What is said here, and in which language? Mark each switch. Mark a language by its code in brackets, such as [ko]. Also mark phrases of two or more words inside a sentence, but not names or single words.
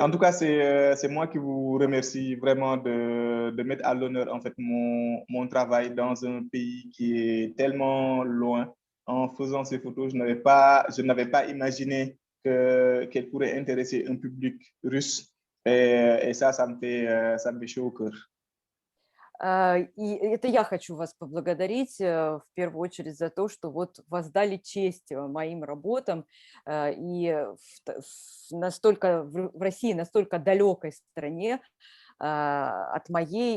[fr] En tout cas, c'est moi qui vous remercie vraiment de mettre à l'honneur en fait mon travail dans un pays qui est tellement loin. En faisant ces photos, je n'avais pas imaginé qu'elle pourrait intéresser un public russe. Et ça me fait chaud au cœur. [ru] И это я хочу вас поблагодарить в первую очередь за то, что вот воздали честь моим работам и в России настолько далекой стране от моей.